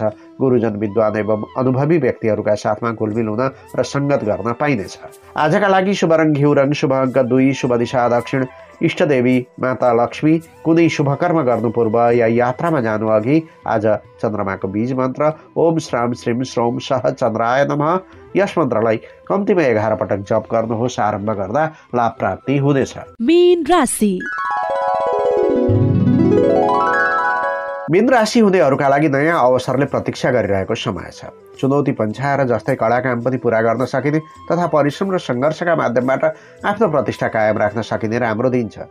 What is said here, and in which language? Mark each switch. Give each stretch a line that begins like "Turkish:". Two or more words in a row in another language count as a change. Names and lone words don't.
Nepali: गुरुजन, विद्वान एवं अनुभवी व्यक्तिहरूका साथमा घुलमिल हुन र सङ्गत गर्न पाइनेछ। आजका लागि शुभ रङ घिउ रङ, शुभ अङ्क 2, शुभ दिशा दक्षिण, इष्टदेवी माता लक्ष्मी। कुनै शुभ कर्म गर्नु पूर्व या यात्रामा जानु अघि आज चन्द्रमाको बीज मन्त्र
Sanskrit: ओम श्राम श्रीम श्रोम सह चन्द्राय नमः
Nepali: यस मन्त्रलाई कम्तीमा 11 पटक जप गर्नुहोस्। आरम्भ गर्दा लाभ प्राप्ति हुनेछ। मीन राशि। मीन राशि हुनेहरूका लागि नयाँ अवसरले प्रतीक्षा गरिरहेको समय छ। चुनौती पन्छाएर जस्तै कडा काम पनि पूरा गर्न सकिने तथा परिश्रम र सङ्घर्षका माध्यमबाट आफ्नो प्रतिष्ठा कायम राख्न सकिने राम्रो दिन छ।